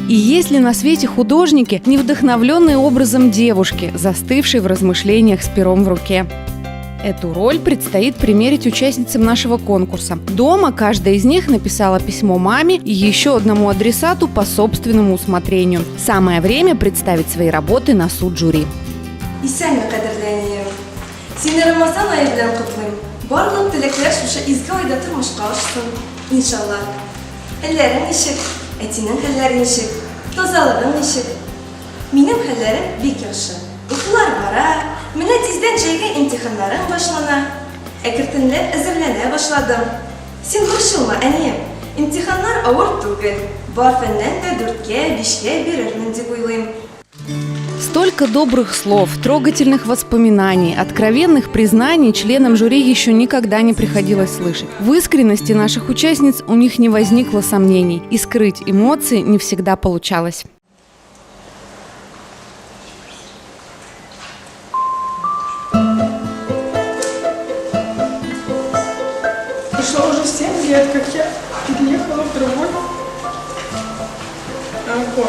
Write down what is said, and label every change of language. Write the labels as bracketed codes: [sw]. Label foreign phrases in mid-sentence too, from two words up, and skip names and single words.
[ru] И есть ли на свете художники, не вдохновленные образом девушки, застывшей в размышлениях с пером в руке? Эту роль предстоит примерить участницам нашего конкурса. Дома каждая из них написала письмо маме и еще одному адресату по собственному усмотрению. Самое время представить свои работы на суд жюри. [tt] Барлык теләкләр шушы изге айда тормышка ашсын, иншалла. Әлләрең ничек, әтинең хәлләре ничек, тазалыгың ничек? Минем хәлләрем бик яхшы. Укулар бара, менә тиздән җәйгә имтиханнарым башлана. Әкертенләп әзерләнә башладым. Син борчылма, әнием. Имтиханнар авыр түгел. Бар фәннән дә 4-кә, 5-кә бирермен дип уйлыйм. [ru] Столько добрых слов, трогательных воспоминаний, откровенных признаний членам жюри еще никогда не приходилось слышать. В искренности наших участниц у них не возникло сомнений, и скрыть эмоции не всегда получалось. Прошло уже 7 лет, как я переехала в другой город.